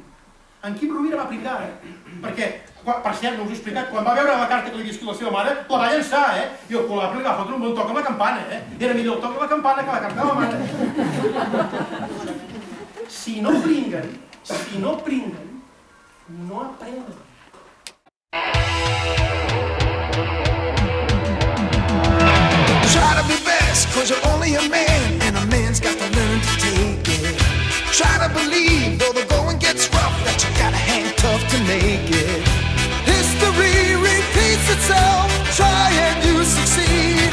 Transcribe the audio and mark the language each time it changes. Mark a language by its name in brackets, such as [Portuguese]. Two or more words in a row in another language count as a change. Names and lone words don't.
[Catalan] En Quim Rovira va pringar, perquè, per cert, no us he explicat, quan va veure la carta que li havia escrit la seva mare, la va llançar, i el col·labre li va fotre un bon toc amb la campana, Era millor el toc amb la campana que la carta de la mare. Si no pringuen, no aprenen. [English] Try to be best, cause you're only a man, and a man's got to learn to take it. Try to believe, though the going gets rough, that you gotta hang tough to make it. History repeats itself, try and you succeed.